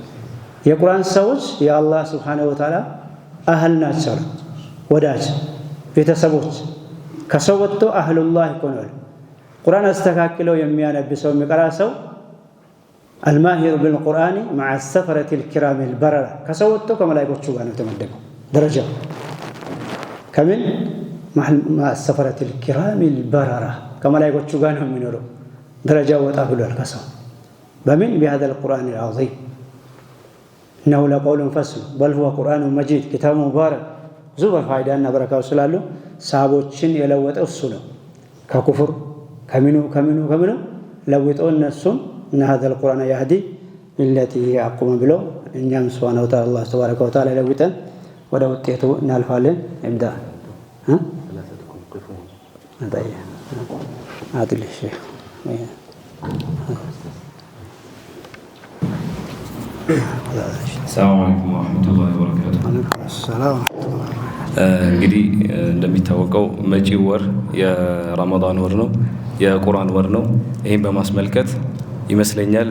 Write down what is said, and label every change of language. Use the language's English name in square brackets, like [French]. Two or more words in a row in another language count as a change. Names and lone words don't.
[Amharic] የቁርአን ሰዎች የአላህ [Arabic] سبحانه وتعالى [Amharic] አህል ናቸው፣ ወዳጅ ቤተሰቦች። ከሰው ወጥቶ አህሉላህ ይኮናል። ቁርአን አስተካክለው የሚያነብ ሰው የሚቀራ ሰው [Arabic] الماهر بالقرآن مع السفرة الكرام البررة [Amharic] ከሰው ወጥቶ ከመላእክቶቹ ጋር ነው የተመደበው ደረጃ። ከምን [Arabic] مع السفرة الكرام البررة [Amharic] ከመላእክቶቹ ጋር ነው የሚኖረው። ደረጃው ወጣ ብሏል ከሰው። በምን [Arabic] بهذا القرآن العظيم إنه لقول فصل بل هو قرآن مجيد كتاب مبارك [Amharic] ዙበ ፋይዳና በረካው ስላሉ ሰሃቦችን የለወጠው እሱ ነው። ከኩፍር ከሚኑ ለውጦ እነሱም እና [Arabic] هذا القرآن يهدي التي هي أقوم [Amharic] ብሎ እኛም [Arabic] سبحانه وتعالى الله تبارك وتعالى [Amharic] ለውጠን ወደ ውጤቱ እናልፋለን። ይብዳ አድል ሼህ [Arabic] سلام عليكم ورحمة الله وبركاته። [Amharic] እንግዲህ እንደሚታወቀው መጪው ወር የረመዳን ወር ነው፣ የቁርአን ወር ነው። ይሄን በማስመልከት ይመስለኛል